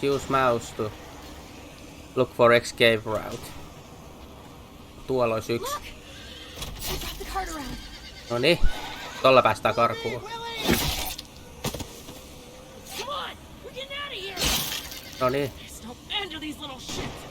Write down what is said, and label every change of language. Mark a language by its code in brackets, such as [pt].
[en] Use mouse to look for escape route. [fi] Tuolla olisi yksi. [en] Look! I brought the cart around. [fi] Noniin, tolla päästään karkuun. [en] Come on! We're getting out of here! [fi] Noniin. [en] There's no end to these little shits.